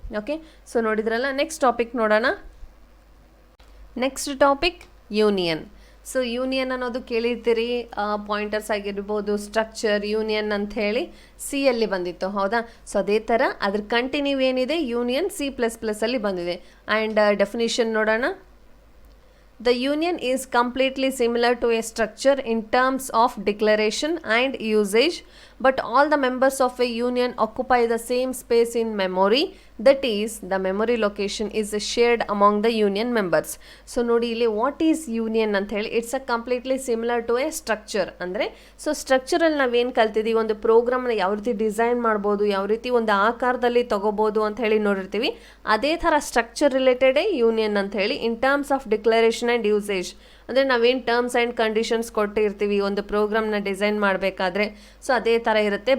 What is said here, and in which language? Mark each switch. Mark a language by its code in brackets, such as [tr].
[kn] Okay, so ನೋಡಿದ್ರಲ್ಲ. Next topic ನೋಡೋಣ. Next topic union. So union ಅನ್ನೋದು ಕೇಳಿರ್ತೀರಿ, ಪಾಯಿಂಟರ್ಸ್ ಆಗಿರ್ಬೋದು, ಸ್ಟ್ರಕ್ಚರ್, ಯೂನಿಯನ್ ಅಂತ ಹೇಳಿ ಸಿಯಲ್ಲಿ ಬಂದಿತ್ತು, ಹೌದಾ? ಸೊ ಅದೇ ಥರ ಅದ್ರ ಕಂಟಿನ್ಯೂ ಏನಿದೆ, ಯೂನಿಯನ್ C++ ಅಲ್ಲಿ ಬಂದಿದೆ. ಆ್ಯಂಡ್ ಡೆಫಿನಿಷನ್ ನೋಡೋಣ. [en] The union is completely similar to a structure in terms of declaration and usage, but all the members of a union occupy the same space in memory. That is, the memory location is shared among the union members. [kn] So ನೋಡಿ ಇಲ್ಲಿ [en] what is union [kn] ಅಂತ ಹೇಳಿ, [en] It's a completely similar to a structure. [kn] ಅಂದರೆ so ಸ್ಟ್ರಕ್ಚರಲ್ಲಿ ನಾವೇನು ಕಲ್ತಿದ್ದೀವಿ, ಒಂದು ಪ್ರೋಗ್ರಾಮ್ನ ಯಾವ ರೀತಿ ಡಿಸೈನ್ ಮಾಡ್ಬೋದು, ಯಾವ ರೀತಿ ಒಂದು ಆಕಾರದಲ್ಲಿ ತೊಗೋಬೋದು ಅಂತ ಹೇಳಿ ನೋಡಿರ್ತೀವಿ. ಅದೇ ಥರ ಸ್ಟ್ರಕ್ಚರ್ ರಿಲೇಟೆಡೇ ಯೂನಿಯನ್ ಅಂತ ಹೇಳಿ. [en] in terms of declaration and usage, [kn] ಅಂದರೆ ನಾವೇನು ಟರ್ಮ್ಸ್ ಆ್ಯಂಡ್ ಕಂಡೀಷನ್ಸ್ ಕೊಟ್ಟಿರ್ತೀವಿ ಒಂದು ಪ್ರೋಗ್ರಾಮ್ನ ಡಿಸೈನ್ ಮಾಡಬೇಕಾದ್ರೆ, ಸೊ ಅದೇ ಥರ ಇರುತ್ತೆ.